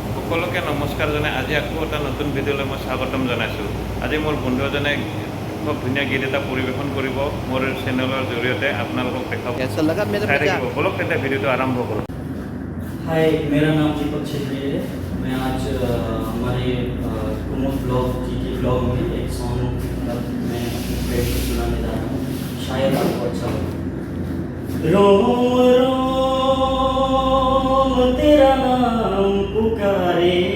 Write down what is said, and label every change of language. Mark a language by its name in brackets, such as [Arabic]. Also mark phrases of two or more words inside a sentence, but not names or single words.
[Assamese] সকলোকে নমস্কাৰ জনাই আজি আকৌ এটা নতুন ভিডিঅ'লৈ মই স্বাগতম জনাইছোঁ। আজি মোৰ বন্ধু এজনে খুব ধুনীয়া গীত এটা পৰিৱেশন কৰিব মোৰ চেনেলৰ জৰিয়তে আপোনালোকক দেখাব। [Hindi] कैसा लगा मेरा [Assamese] চাই [Hindi] मजाक? [Assamese] থাকিব। বলক তেতিয়া ভিডিঅ'টো আৰম্ভ কৰোঁ। [Hindi] हाय, मेरा नाम दीपक छेत्री है। मैं आज हमारे कुमुद ब्लॉग GT ब्लॉग में एक सॉन्ग मैं अपने फ्रेंड को सुनाने जा रहा हूँ। शायद आपको अच्छा लगे। रोम रोम तेरा नाम पुकारे,